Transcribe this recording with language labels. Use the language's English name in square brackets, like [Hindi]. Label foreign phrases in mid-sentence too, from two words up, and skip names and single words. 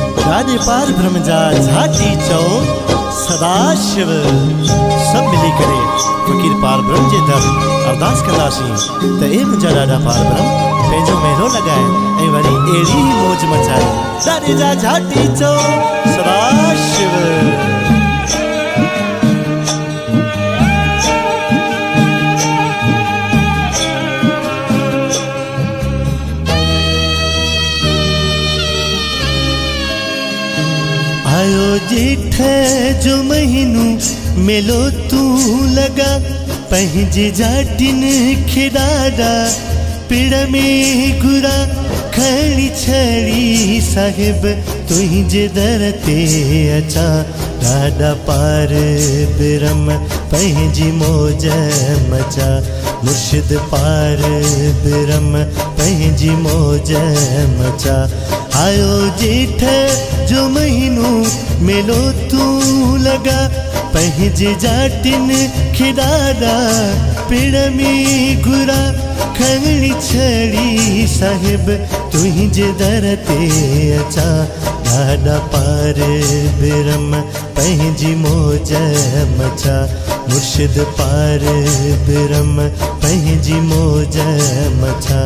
[Sindhi] जाने पार ब्रह्म जा झाटी चो सदाशिव सब मिली करे फकीर पार ब्रह्म जे दर अरदास कंदासी त ए मुंहिंजा ॾाढा पार ब्रह्म पंहिंजो मेलो लगाए ऐं वरी अहिड़ी ही मौज मचाए जाने जा झाटी चो सदाशिव। आयो जेठ जो महीनू मेलो तू लगा पंहिंजे जाटिन खे ॾाढा पिड़ में घुरा खणी छड़ी साहिब तुंहिंजे दर ते अचा ॾाढा पार ब्रह्म पंहिंजी मौज मचा मुर्शिद पार ब्रह्म पंहिंजी मौज मचा। आयो जेठ जो महीनू मेलो तू लगा पंहिंजे जाटिन खे ॾाढा पिड़ में घुरा खणी छड़ी साहिब तुंहिंजे दर ते अचा ॾाढा पार ब्रह्म पंहिंजी मौज मचा मुर्शिद पार ब्रह्म पंहिंजी मौज मचा।